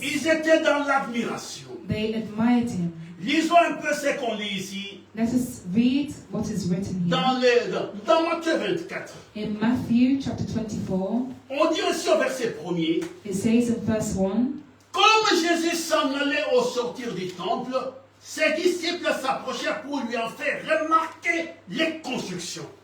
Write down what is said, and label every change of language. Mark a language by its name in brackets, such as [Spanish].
[French] ils étaient dans l'admiration. [English] they admired him. [French] Lisons un peu ce qu'on lit ici, [English] Let us read what is written here. [French] dans Matthieu 24. [English] In Matthew chapter 24, [French] On dit aussi au verset 1er, [English] it says in verse 1, [French] comme Jésus s'en allait au sortir du temple, ses disciples s'approchèrent pour lui en faire remarquer les constructions.